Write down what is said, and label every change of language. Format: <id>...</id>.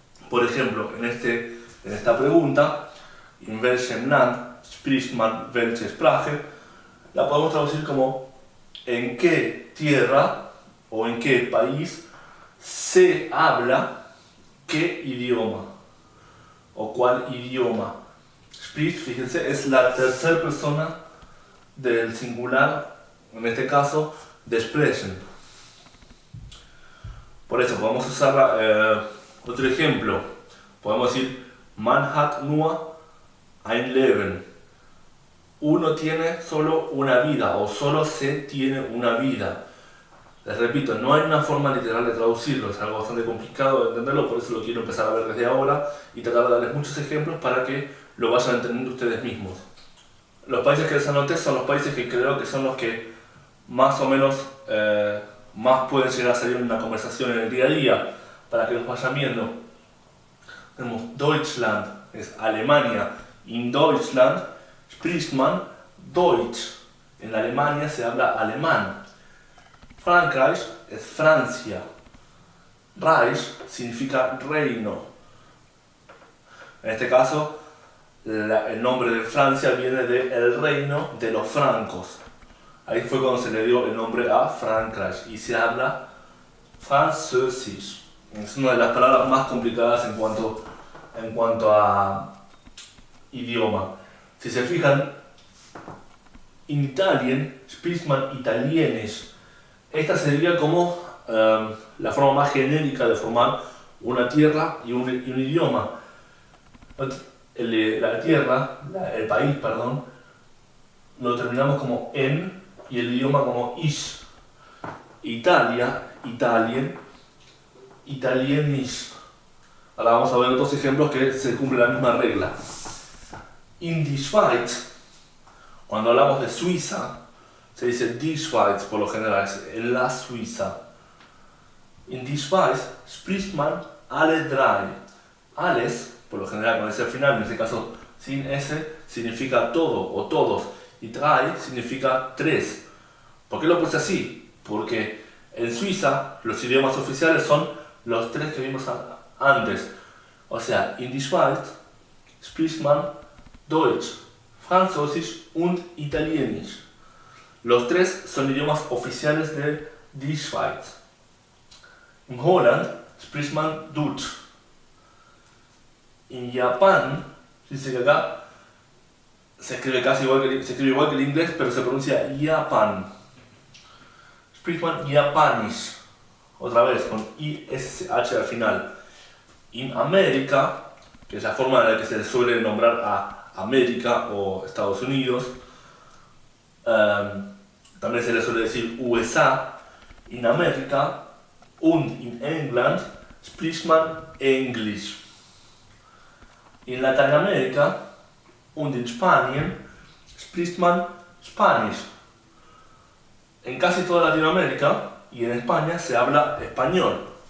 <es>Por ejemplo, en esta pregunta,</es> <de>in welchem Land spricht man welche Sprache,</de> <es>la podemos traducir como en qué tierra o en qué país se habla qué idioma o cuál idioma. Spricht, fíjense, es la tercera persona del singular, en este caso, de sprechen. Por eso podemos usar otro ejemplo. Podemos decir,</es> <de>man hat nur ein Leben.</de> <es>Uno tiene solo una vida, o solo se tiene una vida. Les repito, no hay una forma literal de traducirlo, es algo bastante complicado de entenderlo, por eso lo quiero empezar a ver desde ahora y tratar de darles muchos ejemplos para que lo vayan entendiendo ustedes mismos. Los países que les anoté son los países que creo que son los que más o menos más pueden llegar a salir en una conversación en el día a día, para que los vayan viendo. Tenemos Deutschland, es Alemania.</es> <de>In Deutschland spricht man Deutsch.</de> <es>En Alemania se habla alemán. Frankreich es Francia. Reich significa reino. En este caso, el nombre de Francia viene del reino de los francos. Ahí fue cuando se le dio el nombre a Frankreich y se habla Französisch. Es una de las palabras más complicadas en cuanto a idioma. Si se fijan,</es> <de>in Italien spricht man Italienisch.</de> <es>Esta sería como la forma más genérica de formar una tierra y un idioma. La tierra, el país, perdón, lo terminamos como en y el idioma como ish. Italia, Italien, Italienisch. Ahora vamos a ver otros ejemplos que se cumple la misma regla.</es> <de>In die Schweiz,</de> <es>cuando hablamos de Suiza, se dice die Schweiz por lo general, es en la Suiza.</es> <de>In die Schweiz spricht man alle drei.</de> <es>Alles, por lo general con ese final, en este caso sin S, significa todo o todos. Y drei significa tres. ¿Por qué lo puse así? Porque en Suiza los idiomas oficiales son los tres que vimos antes. O sea,</es> <de>in die Schweiz spricht man Deutsch, Französisch und Italienisch.</de> <es>Los tres son idiomas oficiales de die Schweiz.</es> <de>En Holland spricht man Deutsch.</de> <es>En Japón, dice que acá se escribe igual que el inglés, pero se pronuncia Japan.</es> <de>Spricht man Japanisch.</de> <es>Otra vez, con ISH al final. En América, que es la forma en la que se suele nombrar a América o Estados Unidos, también se le suele decir USA.</es> <de>En América und in England spricht man Englisch. En Latinoamérica und in Spanien spricht man Spanish.</de> <es>En casi toda Latinoamérica y en España se habla español.</es>